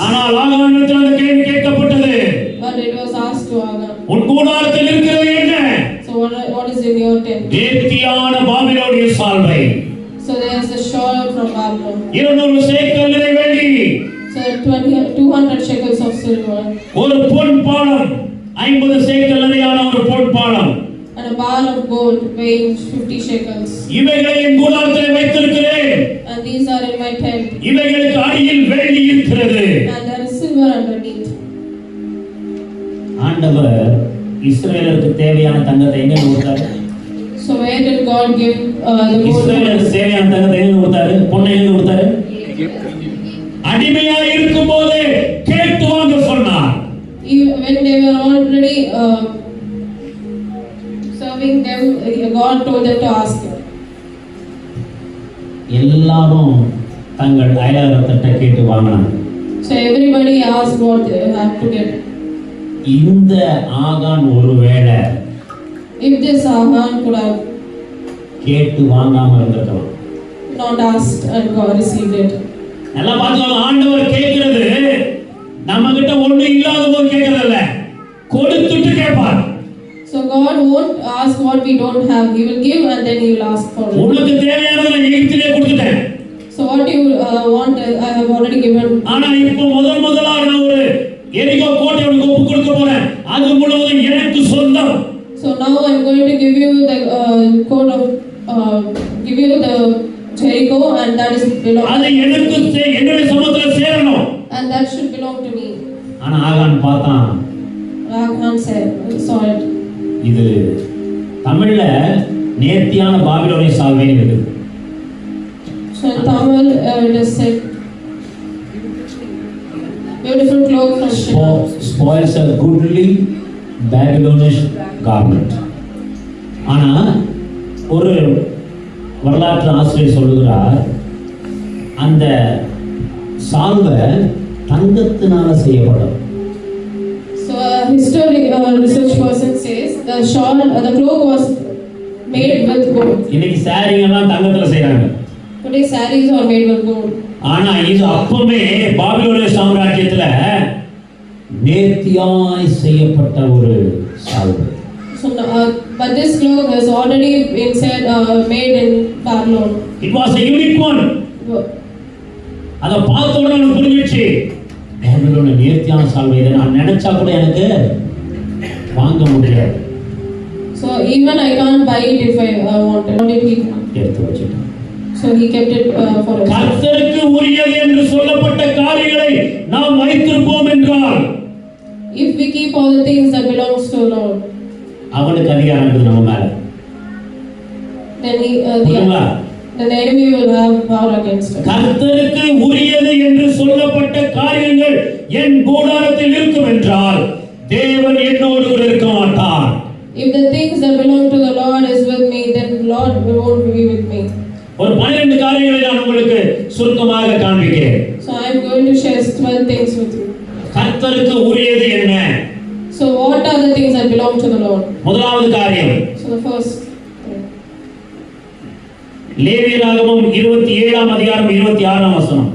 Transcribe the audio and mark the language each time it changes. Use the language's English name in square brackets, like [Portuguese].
[Tamil] ஆனால் ஆகானிடத்தில் அந்த கேள்வி கேட்கப்பட்டது, [English] But it was asked to Hagan, [Tamil] உன் கூடாரத்தில் இருக்கிறது என்ன? [English] so what is in your tent? [Tamil] நேர்த்தியான பாபிலோனிய சால்வை, [English] So there is a shawl from Babylon, [Tamil] 200 சேக்கல் நிறை வெள்ளி, [English] so 200 shekels of silver, [Tamil] ஒரு பொன் பாலம், 50 சேக்கல் நிறையான ஒரு பொன் பாலம், [English] and a bar of gold weighing 50 shekels. [Tamil] இவைகளை என் கூடாரத்தில் வைத்திருக்கிறேன். [English] And these are in my tent, [Tamil] இவைகளுக்கு அடியில் வெள்ளி இருக்கிறது. [English] and there is silver underneath. [Tamil] ஆண்டவர் இஸ்ரவேலருக்கு தேவையான தங்கத்தை எங்க கொடுத்தாரு? [English] So where did God give the gold? [Tamil] இஸ்ரவேலருக்கு தேவையான தங்கத்தை எங்க கொடுத்தாரு? பொன்னை எங்க கொடுத்தாரு? அடிமையா இருக்கும்போது கேட்டு வாங்க சொன்னார். [English] When they were already serving them, God told them to ask him. [Tamil] எல்லாரும் தங்கள் அயலாரத்திட்ட கேட்டு வாங்கினாங்க. [English] So everybody asked what they had to get. [Tamil] இந்த ஆகான் ஒருவேளை [English] If this Hagan could have [Tamil] கேட்டு வாங்காம இருந்திருக்கலாம். [English] not asked and God received it. [Tamil] நல்லா பார்த்துக்கோங்க, ஆண்டவர் கேட்கிறது நம்ம கிட்ட ஒண்ணு இல்லாத போது கேட்கறதில்ல, கொடுத்துட்டு கேட்பார். [English] So God won't ask what we don't have. He will give and then He will ask for it. [Tamil] உனக்கு தேவையானதை நான் எகிப்திலே கொடுத்துட்டேன். [English] So what you want, I have already given. [Tamil] ஆனா இப்போ முதலா நான் ஒரு எரிகோ கோட்டை உனக்கு ஒப்பு கொடுக்க போறேன், அது முழுவதும் எனக்கு சொந்தம். [English] So now I'm going to give you the code of give you the Jericho, and that is belong. [Tamil] அது எனக்கு என்னுடைய சமூகத்துல சேரணும். [English] And that should belong to me. [Tamil] ஆனா ஆகான் பார்த்தான், [English] Hagan saw it. [Tamil] இது தமிழ்ல நேர்த்தியான பாபிலோனிய சால்வைன்னு இருக்குது. [English] So in Tamil it is said beautiful cloak from Shinar. Spoils a goodly Babylonish garment. [Tamil] ஆனா ஒரு வரலாற்று ஆசிரியர் சொல்லுகிறார், அந்த சால்வை தங்கத்தினால செய்யப்படும். [English] So a research person says the shawl, the cloak was made with gold. [Tamil] இன்னைக்கு சாரிங்க எல்லாம் தங்கத்துல செய்றாங்க. [English] Today sarees are made with gold. [Tamil] ஆனா இது அப்பவே பாபிலோனிய சாம்ராஜ்யத்துல நேர்த்தியாய் செய்யப்பட்ட ஒரு சால்வை. [English] So but this cloak has already been made in Babylon. It was a unique one. [Tamil] அத பார்த்த உடனே எனக்கு புரிஞ்சிச்சு, பாபிலோனிய நேர்த்தியான சால்வை இதை நான் நினைச்சா கூட எனக்கு வாங்க முடியாது. [English] So even I can't buy it if I wanted. How did he? [Tamil] எடுத்து வச்சுட்டேன். [English] So he kept it for himself. [Tamil] கர்த்தருக்கு உரியது என்று சொல்லப்பட்ட காரியங்களை நாம் வைத்திருப்போம் என்றால், [English] If we keep all the things that belongs to the Lord, [Tamil] அவனுக்கு அதிகாரம் இருக்குது நம்ம மேல. [English] then [Tamil] புரியுங்களா? [English] the enemy will have power against us. [Tamil] கர்த்தருக்கு உரியது என்று சொல்லப்பட்ட காரியங்கள் என் கூடாரத்தில் இருக்கும் என்றால் தேவன் என்னோடு கூட இருக்க மாட்டார். [English] If the things that belong to the Lord is with me, then Lord won't be with me. [Tamil] ஒரு 12 காரியங்களை நான் உங்களுக்கு சுருக்கமாக காண்பிக்கிறேன். [English] So I am going to share 12 things with you. [Tamil] கர்த்தருக்கு உரியது என்ன? [English] So what are the things that belong to the Lord? [Tamil] முதலாவது காரியம், [English] So the first, [Tamil] லேவியராகமம் 27ஆம் அதிகாரம் 26ஆம் வசனம்.